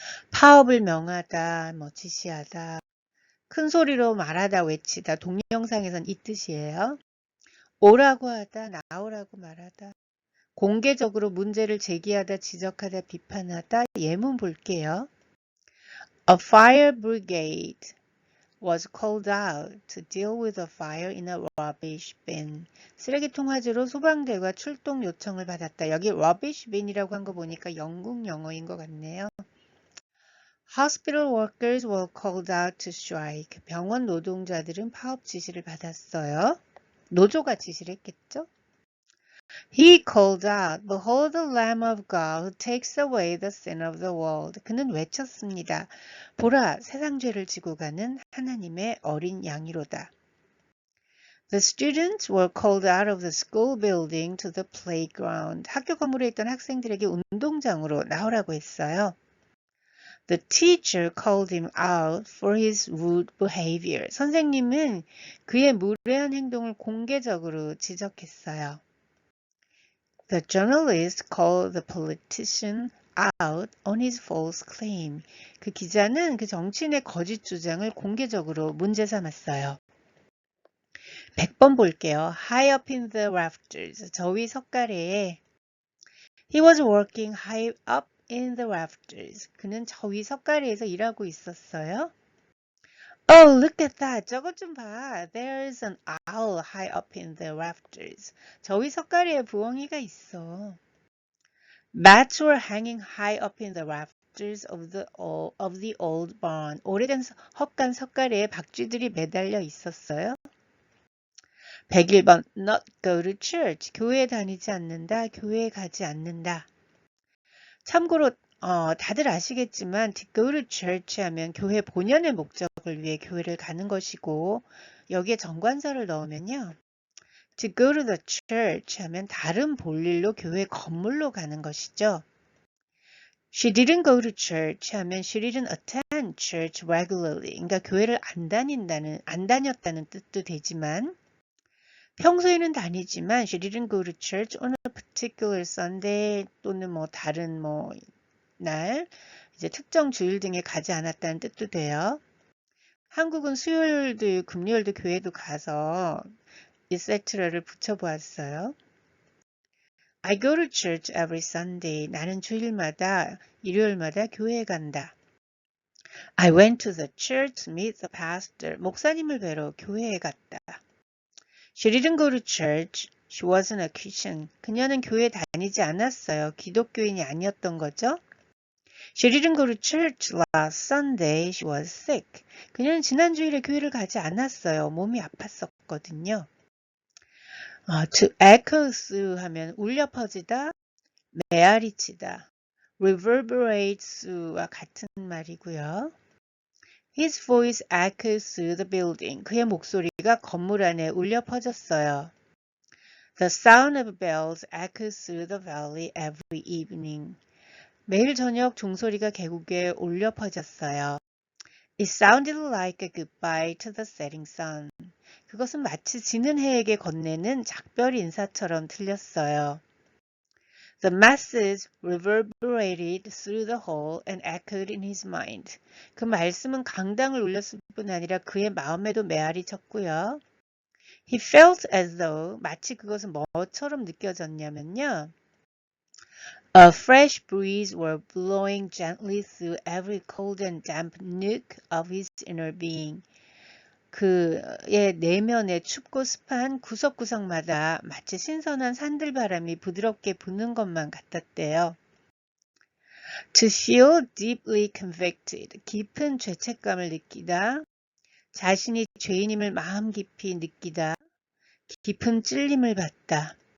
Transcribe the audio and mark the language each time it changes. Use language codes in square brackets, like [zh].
[ko] 파업을 명하다, 뭐 지시하다, 큰 소리로 말하다, 외치다, 동영상에선 이 뜻이에요. 오라고 하다, 나오라고 말하다, 공개적으로 문제를 제기하다, 지적하다, 비판하다. 예문 볼게요. [en] A fire brigade was called out to deal with a fire in a rubbish bin. [ko] 쓰레기통 화재로 소방대가 출동 요청을 받았다. 여기 rubbish bin이라고 한 거 보니까 영국 영어인 것 같네요. [en] Hospital workers were called out to strike. [ko] 병원 노동자들은 파업 지시를 받았어요. 노조가 지시를 했겠죠? [en] He called out, Behold the Lamb of God who takes away the sin of the world. [ko] 그는 외쳤습니다. 보라, 세상 죄를 지고 가는 하나님의 어린 양이로다. [en] The students were called out of the school building to the playground. [ko] 학교 건물에 있던 학생들에게 운동장으로 나오라고 했어요. [en] The teacher called him out for his rude behavior. [ko] 선생님은 그의 무례한 행동을 공개적으로 지적했어요. [en] The journalist called the politician out on his false claim. [ko] 그 기자는 그 정치인의 거짓 주장을 공개적으로 문제 삼았어요. 100번 볼게요. [en] High up in the rafters. [ko] 저 위 석가래에 [en] He was working high up in the rafters. [ko] 그는 저 위 석가래에서 일하고 있었어요. [en] Oh, look at that. [ko] 저것 좀 봐. [en] There's an owl high up in the rafters. [ko] 저 위 석가래에 부엉이가 있어. [en] Bats were hanging high up in the rafters of the old barn. [ko] 오래된 헛간 석가래에 박쥐들이 매달려 있었어요. 101번 [en] Not go to church. [ko] 교회에 다니지 않는다. 교회에 가지 않는다. 참고로 다들 아시겠지만 to go to church 하면 교회 본연의 목적을 위해 교회를 가는 것이고 여기에 정관사를 넣으면요. [en] To go to the church [ko] 하면 다른 볼일로 교회 건물로 가는 것이죠. [en] She didn't go to church [ko] 하면 [en] she didn't attend church regularly. [ko] 그러니까 교회를 안 다녔다는 뜻도 되지만 평소에는 다니지만 [en] she didn't go to church on a particular Sunday [ko] 또는 뭐 다른 날 이제 특정 주일 등에 가지 않았다는 뜻도 돼요. 한국은 수요일도 금요일도 교회도 가서 etc를 붙여보았어요. [en] I go to church every Sunday. [ko] 나는 주일마다 일요일마다 교회에 간다. [en] I went to the church to meet the pastor. [ko] 목사님을 뵈러 교회에 갔다. [en] She didn't go to church. She wasn't a Christian. [ko] 그녀는 교회 다니지 않았어요. 기독교인이 아니었던 거죠. [en] She didn't go to church last Sunday. She was sick. [ko] 그녀는 지난 주일에 교회를 가지 않았어요. 몸이 아팠었거든요. [en] To echoes [ko] 하면 울려 퍼지다, 메아리치다. reverberates와 같은 말이고요. [en] His voice echoes through the building. [ko] 그의 목소리가 건물 안에 울려 퍼졌어요. [en] The sound of bells echoes through the valley every evening. [ko] 매일 저녁 종소리가 계곡에 울려 퍼졌어요. [en] It sounded like a goodbye to the setting sun. [ko] 그것은 마치 지는 해에게 건네는 작별 인사처럼 들렸어요. [en] The masses reverberated through the hall and echoed in his mind. [ko] 그 말씀은 강당을 울렸을 뿐 아니라 그의 마음에도 메아리 쳤고요. [en] He felt as though [ko] 마치 그것은 뭐처럼 느껴졌냐면요. [en] A fresh breeze were blowing gently through every cold and damp nook of his inner being. [ko] 그의 내면의 춥고 습한 구석구석마다 마치 신선한 산들바람이 부드럽게 부는 것만 같았대요. [en] To feel deeply convicted, [ko] 깊은 죄책감을 느끼다, 자신이 죄인임을 마음 깊이 느끼다, 깊은 찔림을 받다.